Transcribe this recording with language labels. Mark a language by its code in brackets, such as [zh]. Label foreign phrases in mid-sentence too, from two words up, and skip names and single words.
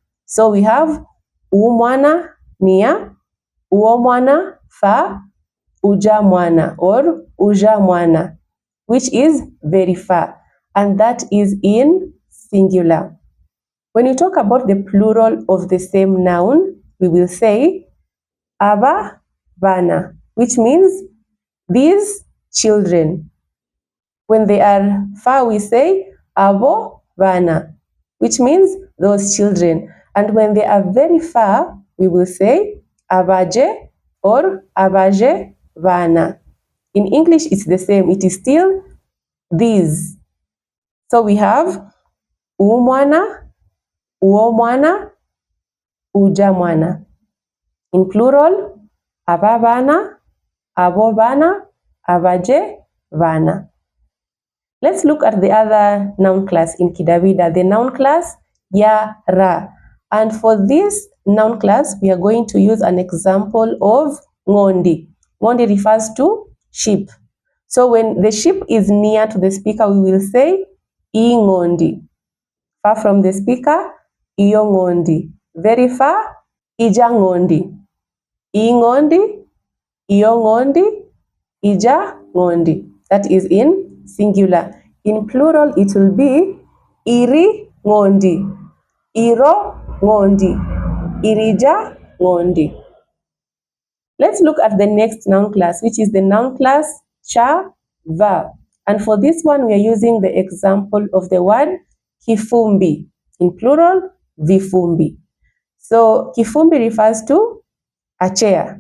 [en] So we have umwana near, uomwana far, ujamwana or ujamwana, which is very far, and that is in singular. When you talk about the plural of the same noun, we will say [dav] aba bana, [en] which means these children. When they are far, we say [dav] abo bana, [en] which means those children. And when they are very far, we will say abaje or [dav] abaje bana. [en] In English, it's the same. It is still these. So we have [dav] umwana, uomwana, ujamwana. [en] In plural, [dav] ababana, abobana, abaje bana. [en] Let's look at the other noun class in Kidawida, the noun class yara. And for this noun class, we are going to use an example of ngondi. Ngondi refers to sheep. So when the sheep is near to the speaker, we will say ingondi. Far from the speaker, [dav] iyo ngondi. [en] Very far, [dav] ija ngondi. Ingondi, iyo ngondi, ija ngondi. [en] That is in singular. In plural, it will be [dav] iri ngondi, iro ngondi, irija ngondi. [en] Let's look at the next noun class, which is the noun class chava. And for this one, we are using the example of the word kifumbi. In plural, vifumbi. So kifumbi refers to a chair.